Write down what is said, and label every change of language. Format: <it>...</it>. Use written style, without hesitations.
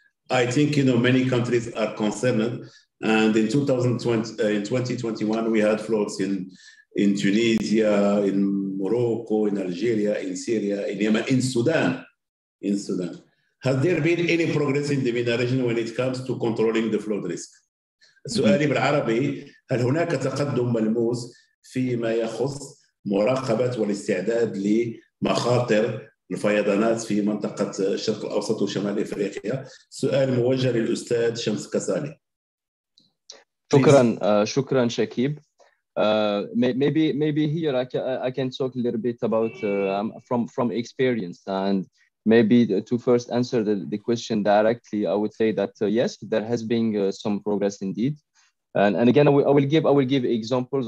<en>I think, you know, many countries are concerned. And in 2021, we had floods in Tunisia, in Morocco, in Algeria, in Syria, in Yemen, in Sudan. Has there been any progress in the MENA region when it comes to controlling the flood risk?</en> <ar>سؤالي بالعربي، هل هناك تقدم ملموس فيما يخص مراقبة والاستعداد لمخاطر الفيضانات في منطقة الشرق الأوسط وشمال إفريقيا؟ سؤال موجه للأستاذ شمس كسالي. شكرا شكيب.</ar> <en>Maybe here I can talk a little bit about from experience, and maybe to first answer the question directly, I would say that yes, there has been some progress indeed, and again I will give examples.</en>